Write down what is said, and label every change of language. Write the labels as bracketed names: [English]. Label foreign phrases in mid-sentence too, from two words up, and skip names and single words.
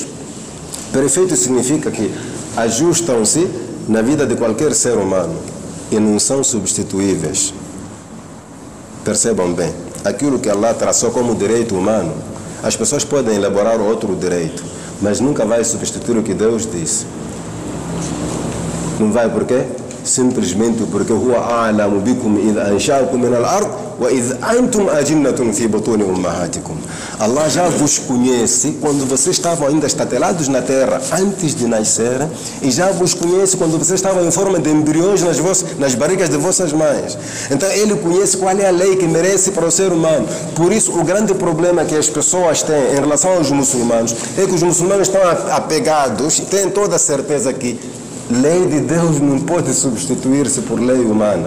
[Portuguese] Perfeito significa que ajustam-se na vida de qualquer ser humano e não são substituíveis. Percebam bem, aquilo que Allah traçou como direito humano, as pessoas podem elaborar outro direito, mas nunca vai substituir o que Deus disse. Não vai, por quê? simplesmente porque [Arabic] هو أعلم بكم إذ أنشأكم من الأرض وإذ أنتم أجنة في بطون أمهاتكم. [Portuguese] Allah já vos conhece quando vocês estavam ainda estatelados na terra antes de nascerem, e já vos conhece quando vocês estavam em forma de embriões nas barrigas de vossas mães. Então ele conhece qual é a lei que merece para o ser humano. Por isso o grande problema que as pessoas têm em relação aos muçulmanos é que os muçulmanos estão apegados e têm toda a certeza que lei de Deus não pode substituir-se por lei humana.